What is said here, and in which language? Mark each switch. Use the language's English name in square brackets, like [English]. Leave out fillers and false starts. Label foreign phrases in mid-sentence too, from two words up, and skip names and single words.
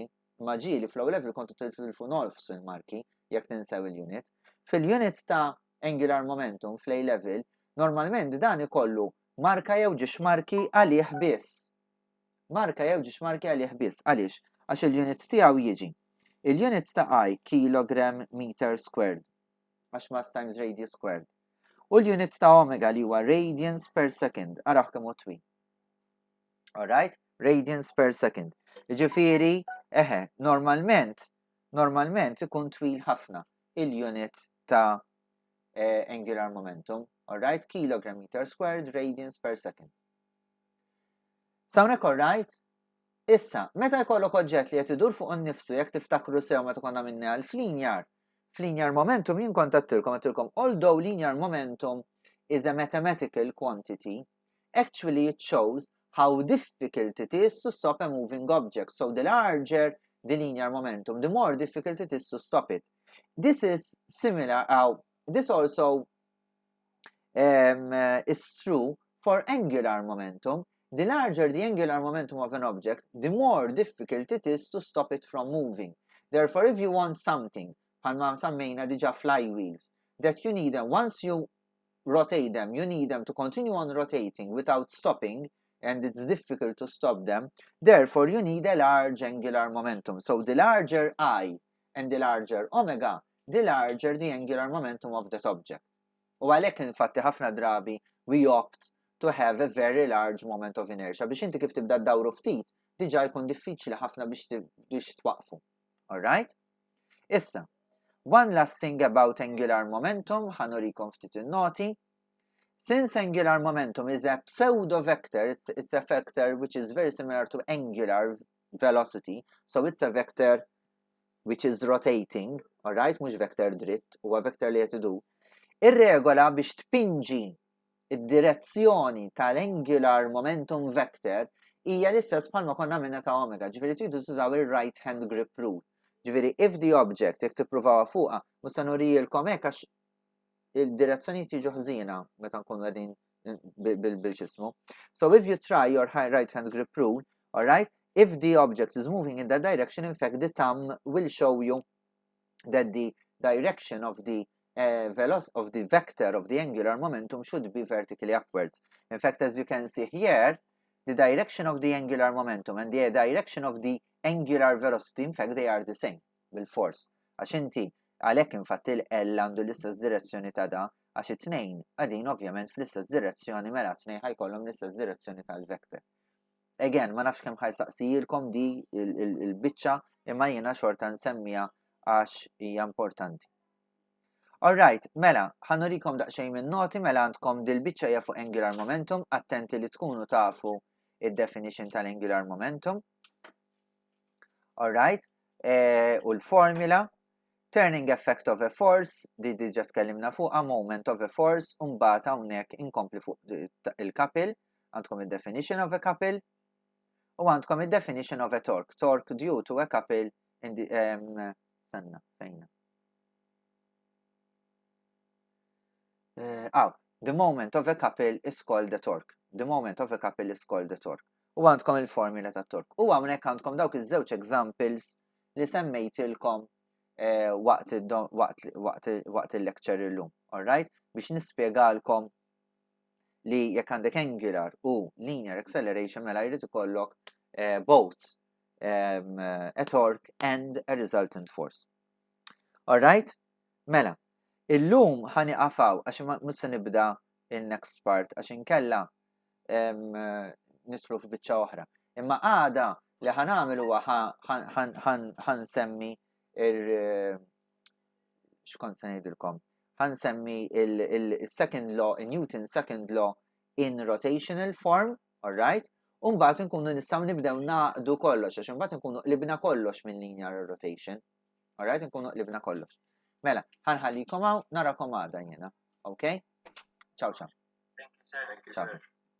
[Maltese] Ma ġieli flow level kontu titilfu nofs il-marki jekk tinsew il-unit. Fil-unit ta' [English] angular momentum [Maltese] fl- [English] A level, [Maltese] normalment dan ikollu marka jew ġiex marki għalih biss. marka jew ġiex marka għalih biss. Għaliex? Għax il-unit tiegħu jiġi. Il-unit ta' I [English] kilogram meter squared. [Maltese] Għax [English] mass times radius squared. [Maltese] U l-unit ta' omega li huwa [English] radians per second. [Maltese] Araħ kemm hu twil. Alright? [English] Radians per second. [Maltese] Ġifieri, normalment ikun twil ħafna il-unit ta' [English] angular momentum. [Maltese] Alright? [English] Kilogram meter squared radians per second. [Maltese] Sawnek alright? Issa, meta jkollok oġġett li qed idur fuq innifsu jekk tiftakru sew meta konna minni għal flinear momentum jien kontattilkom [English] although linear momentum is a mathematical quantity, actually it shows how difficult it is to stop a moving object. So the larger the linear momentum, the more difficult it is to stop it. This is similar, this also is true for angular momentum. The larger the angular momentum of an object, the more difficult it is to stop it from moving. Therefore, if you want something, [Maltese] bħalma sammejna diġa flywheels, [English] that you need them, once you rotate them, you need them to continue on rotating without stopping, and it's difficult to stop them. Therefore, you need a large angular momentum. So the larger I and the larger omega, the larger the angular momentum of that object. [Maltese] U għalhekk infatti ħafna drabi [English] we opt to have a very large moment of inertia. [Maltese] Biex inti kif tibda d-dawru ftit, diġa jkun diffiċli ħafna biex twaqfu. Alright? Issa, [English] one last thing about angular momentum, [Maltese] ħanurikom ftit in-noti. [English] Since angular momentum is a pseudo vector, it's a vector which is very similar to angular velocity, so it's a vector which is rotating, alright, [Maltese] mhux vector dritt, huwa vector li qed idur. Ir-regola biex tpinġi id-direzzjoni tal-angular momentum vector hija l-istess bħalma konna minna ta' omega, ġifieri tridu tużaw il- [English] right hand grip rule. [Maltese] Ġifieri [English] if the object [Maltese] jekk tippruvaw fuqha, mhux se nurijilkom hekk għax il-direzzjonijiet jiġu ħżiena meta nkunu qegħdin bil-ġismu. [English] So if you try your right hand grip rule, alright, if the object is moving in that direction, in fact the thumb will show you that the direction of the of the vector of the angular momentum should be vertically upwards. In fact, as you can see here, the direction of the angular momentum and the direction of the angular velocity, in fact, they are the same, [Maltese] bil-force. Għax inti, għalhekk infatti l-L għandu l-istess direzzjoni ta' da, għax it-tnejn għadin ovvjament fl-istess direzzjoni mela t-tnejn ħajkollhom l-istess direzzjoni tal-vector. Again, ma nafx kemm ħajsaqsijilkom di il-biċċa imma jiena xorta nsemmija għax hija importanti. Alright, mela, ħanurikom daqsxejn minn noti, mela għandkom dil-biċċa hija fuq [English] angular momentum, [Maltese] attenti li tkunu tafu id-definition tal- [English] angular momentum. Alright, [Maltese] u l-formula, [English] turning effect of a force, [Maltese] di diġa tkellimna fuqha, [English] moment of a force, [Maltese] u mbagħad hawnhekk inkompli fuq il-couple, għandkom id-definition [English] of a couple, [Maltese] u għandkom id-definition [English] of a torque, torque due to a couple [Maltese] in the fejna. [English] The moment of a couple is called the torque. The moment of a couple is called the torque. [Maltese] U għandkom il-formula ta' torque. U għamnek għandkom dawk iż-żewġ examples li semmejtilkom waqt il-lecture illum. Alright? Biex nispjegalkom li jekk għandek angular u linear acceleration mela jrid ikollok [English] both a torque and a resultant force. [Maltese] Alright? Mela. Illum ħani qafaw għax mhux se nibda in- [English] next part [Maltese] għax inkella nidħlu f'biċċa oħra. Imma għada li ħanagħmel huwa ħansemmi x'kont se ngħidilkom. Ħansemmi il- [English] second law, Newton's second law in rotational form, [Maltese] alright? U mbagħad inkunu nistgħu nibdew naqdu kollox għax imbagħad inkunu qlibna kollox minn [English] linear rotation. [Maltese] Alright, inkunu qlibna kollox. Mela, ħanħallikom hawn narakom għada jiena. [Italian] Okay? Ciao ciao. [English] Thank you, sir.